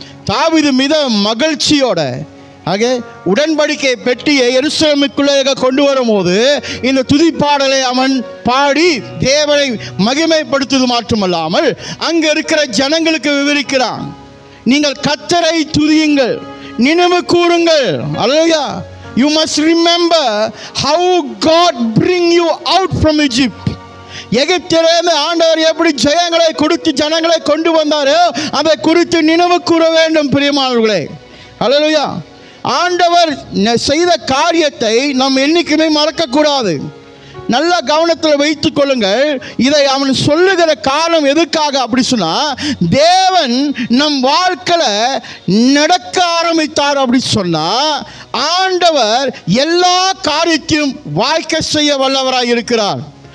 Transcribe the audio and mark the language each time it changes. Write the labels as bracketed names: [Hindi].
[Tamil] தாவீது மிக மகிழ்ச்சியோட உடன்படிக்கை பெட்டியை எருசலேமுக்குள்ளே கொண்டு வரும்போது இந்த துதிப்பாடலை அவன் பாடி தேவனை மகிமைப்படுத்துவது மட்டுமல்லாமல் அங்கே இருக்கிற ஜனங்களுக்கு விவரிக்கிறான். நீங்கள் கர்த்தரை துதியுங்கள், நினைவு கூறுங்கள். அல்லேலூயா. [English] You must remember how God bring you out from Egypt. [Tamil] எகிப்திலிருந்து ஆண்டவர் எப்படி ஜெயங்களை கொடுத்து ஜனங்களை கொண்டு வந்தாரோ அதை குறித்து நினைவு கூற வேண்டும் பிரியமானவர்களே. அல்லேலூயா. ஆண்டவர் செய்த காரியத்தை நாம் என்னைக்குமே மறக்கக்கூடாது. நல்ல கவனத்தில் வைத்துக் கொள்ளுங்கள். இதை அவன் சொல்லுகிற காரணம் எதுக்காக அப்படி சொன்னா, தேவன் நம் வாழ்க்கையில் நடக்க ஆரம்பித்தார் அப்படி சொன்னா ஆண்டவர் எல்லா காரியத்தையும் வாய்க்க செய்ய வல்லவராய் இருக்கிறார்.